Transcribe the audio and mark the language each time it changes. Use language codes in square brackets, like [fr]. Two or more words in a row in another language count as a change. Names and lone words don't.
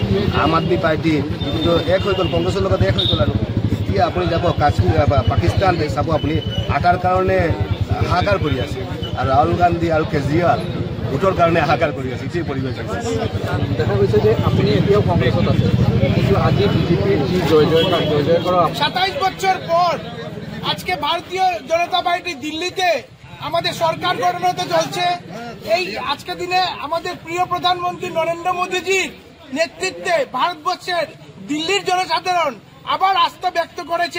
[as] আম আদমি পাৰ্টি যিটো এক হৈ গ'ল, কংগ্ৰেছৰ লগত এক হৈ গ'ল। আৰু এতিয়া আপুনি যাব কাশ্মীৰ বা পাকিস্তান চাব, আপুনি আটাৰ কাৰণে হাহাকাৰ কৰি আছে, আৰু ৰাহুল গান্ধী আৰু কেজৰিৱাল ভোটৰ কাৰণে হাহাকাৰ কৰি আছে। এইটোৱে পৰিৱেশ দেখা গৈছে যে আপুনি এতিয়াও কংগ্রেসত আছে, কিন্তু আজি [bn] বিজেপির যে জয় করা 27 বছর পর আজকে ভারতীয় জনতা পার্টি দিল্লিতে আমাদের সরকার গঠন হতে চলছে। এই আজকে দিনে আমাদের প্রিয় প্রধানমন্ত্রী নরেন্দ্র মোদীজির নেতৃত্বে ভারতবর্ষের দিল্লির জনসাধারণ আবার আস্থা ব্যক্ত করেছে।